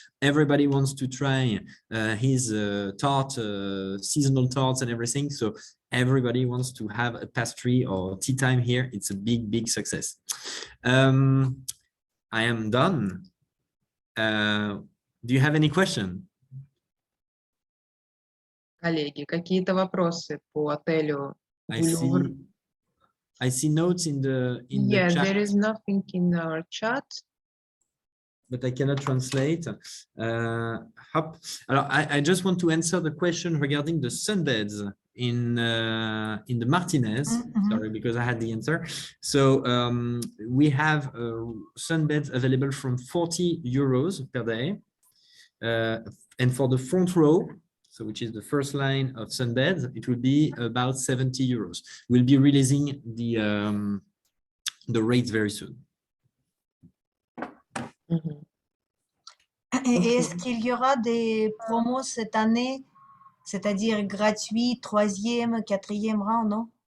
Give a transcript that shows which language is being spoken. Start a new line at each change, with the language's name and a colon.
English: Everybody wants to try his tart, seasonal tarts and everything. So everybody wants to have a pastry or tea time here. It's a big success. I am done. Do you have any question?
Russian: Коллеги, какие-то вопросы по отелю?
English: I see notes in the Yeah, chat, there is nothing in our chat. but I cannot translate. Hop. I just want to answer the question regarding the sunbeds in the Martinez. Sorry, because I had the answer. So we have sunbeds available from 40 euros per day, and for the front row, so which is the first line of sunbeds, it will be about 70 euros. We'll be releasing the rates very soon.
French: Est-ce qu'il y aura des promos cette année, c'est-à-dire gratuit, 3e, 4e rang, non?